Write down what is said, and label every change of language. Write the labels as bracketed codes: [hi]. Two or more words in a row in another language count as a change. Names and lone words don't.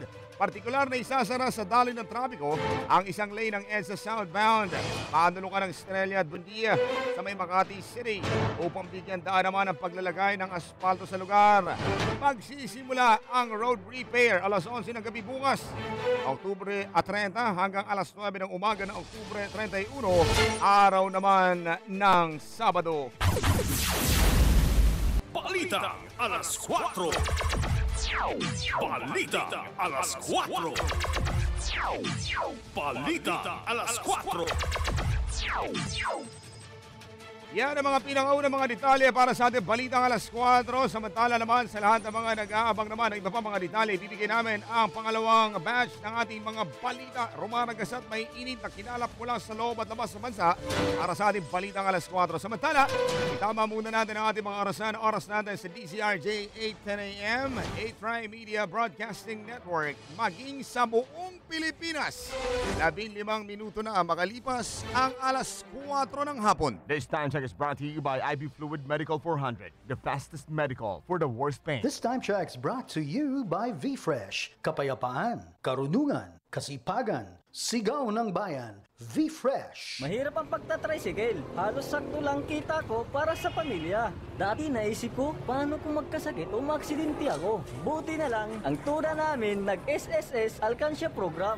[tl] Partikular na isasara sa daloy ng trapiko ang isang lane ng EDSA southbound paanulukan ng Estrella at Buendia sa may Makati City upang bigyan daan naman ang paglalagay ng asfalto sa lugar. Magsisimula ang [en] road repair [tl] alas 11 ng gabi bukas, Oktubre 30 hanggang alas 9 ng umaga ng Oktubre 31, araw naman ng Sabado. Balita a las 4. Balita a las 4. Balita a las 4. Yan ang mga pinakaunang mga detalye para sa ating balitang alas 4. Samantala naman sa lahat ng mga nag-aabang naman ng iba pa mga detalye, ibibigay namin ang pangalawang batch ng ating mga balita. Rumaragas at may init na kinalap mula sa loob at labas sa bansa para sa ating balitang alas 4. Samantala, itama muna natin ang ating mga oras natin sa DZRJ 8:10 AM, 8 Media Broadcasting Network, maging sa buong Pilipinas. 15 minuto na makalipas ang alas 4 ng hapon. [en] This time check is brought to you by IB Fluid Medical 400, the fastest medical for the worst pain. This time check's brought to you by V-Fresh. [tl] Kapayapaan, karunungan, kasipagan, sigaw ng bayan. V-Fresh. Mahirap ang pagtatricycle. Halos sakto lang kita ko para sa pamilya. Dati naisip ko, paano kung magkasakit o maaksidente ako? Buti na lang, ang tuna namin nag-SSS Alkansya Program.